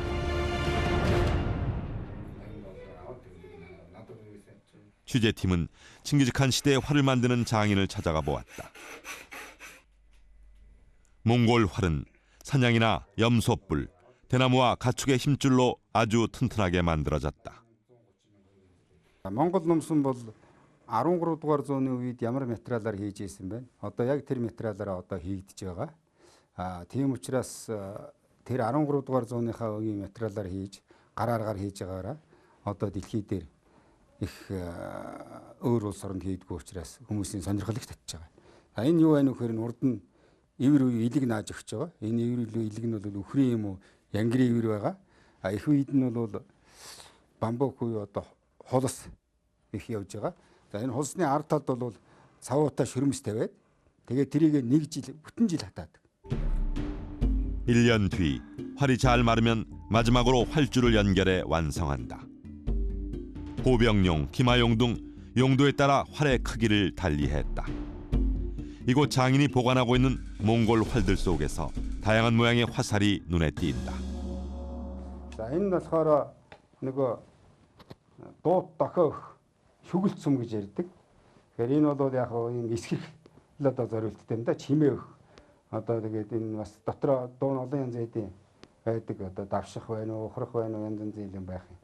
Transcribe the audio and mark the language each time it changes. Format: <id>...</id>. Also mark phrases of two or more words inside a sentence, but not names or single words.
<ko>취재팀은 칭기즈칸 시대의 활을 만드는 장인을 찾아가 보았다. 몽골 활은 사냥이나 염소뿔, 대나무와 가축의 힘줄로 아주 튼튼하게 만들어졌다.</ko> <mn>Монгол номсон бол 13 дугаар зууны үед ямар материалаар хийж ирсэн бэ? Одоо яг тэр материалаараа одоо хийгдэж байгаа. Тийм учраас тэр 13 дугаар зууныхаа үеийн материалаар хийж, гарааргаар хийж байгаараа одоо дэлхий дээр их өөр улс оронд хийдгүү учраас хүмүүсийн сонирхол их татж байгаа. Энэ юу байна вэ гэхээр урд нь ивэр үе илэг нааж өгч байгаа. Энэ ивэр үе илэг нь бол үхрийн юм уу, янгирийн ивэр байгаа. Их үед нь бол бамбук уу одоо холос их явж байгаа. За энэ холсны ард талд бол цавуутай шүрмс тавиад тэгээд тэрийг нэг жил бүтэн жил хатаадаг.</mn> <ko>1년 뒤 활이 잘 마르면 마지막으로 활줄을 연결해 완성한다. 보병용, 기마용 등 용도에 따라 활의 크기를 달리했다. 이곳 장인이 보관하고 있는 몽골 활들 속에서 다양한 모양의 화살이 눈에 띈다.</ko> <mn>За энэ болохоор нөгөө дуут дохиох шүгэлт сум гэж ярьдаг. Тэгэхээр энэ бол яг энэ эсхэх л одоо зориулттай юм да, чимээх. Одоо тэгээд энэ бас дотроо дуун олон янз байдаг одоо давших байна уу, ухрах байна уу, янз янзын юм байх юм.</mn>